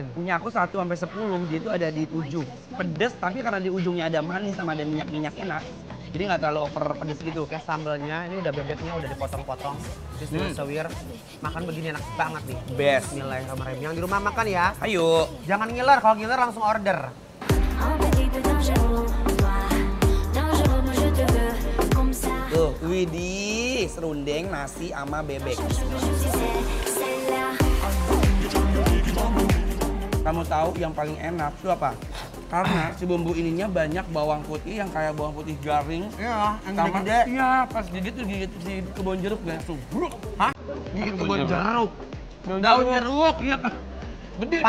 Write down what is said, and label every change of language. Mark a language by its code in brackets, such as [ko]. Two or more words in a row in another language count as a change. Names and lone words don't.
[id] Punya aku 1-10, dia itu ada di 7. Pedes tapi karena di ujungnya ada manis sama ada minyak-minyak enak. Jadi nggak terlalu over pedes gitu. Oke, sambalnya ini udah bebeknya udah dipotong-potong. Terus sewir. Makan begini enak banget nih. Best. Bismillahirrahmanirrahim. Yang di rumah makan ya. Ayo. Jangan ngiler, kalau ngiler langsung order. [fr] Un petit peu dangereux, dangereux, moi je te veux comme ça. [id] Tuh, widih, serundeng, nasi sama bebek. [fr] Je sais, c'est là. [id] Kamu tahu yang paling enak itu apa? Karena si bumbu ininya banyak bawang putih yang kayak bawang putih garing. Iya, yang Sama, gede-gede. iya, pas gigit tuh gigit si kebun jeruk langsung. Hah? Gigit kebun jeruk. Daun jeruk, iya. Gede dong.